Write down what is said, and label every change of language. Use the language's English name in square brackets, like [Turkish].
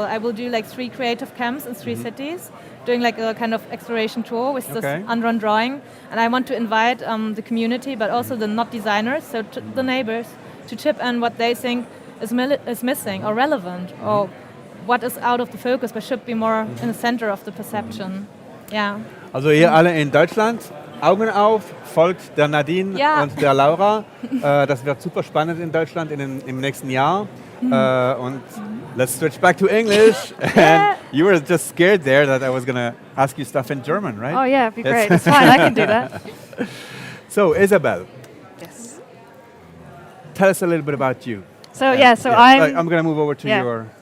[English] I will do like 3 creative camps in 3 cities, doing like a kind of exploration tour with this unrun drawing. And I want to invite the community, but also the not designers, so the neighbors, to chip in what they think is missing or relevant, or what is out of the focus, but should be more in the center of the perception. Yeah. [German] Also ihr alle in Deutschland, Augen auf, folgt der Nadine und der Laura. Das wird super spannend in Deutschland im nächsten Jahr. [English] Und let's switch back to English. And you were just scared there that I was going to ask you stuff in German, right? Oh yeah, it'd be great. It's fine, I can do that. So Isabel, Yes. tell us a little bit about you. So I'm going to move over to your...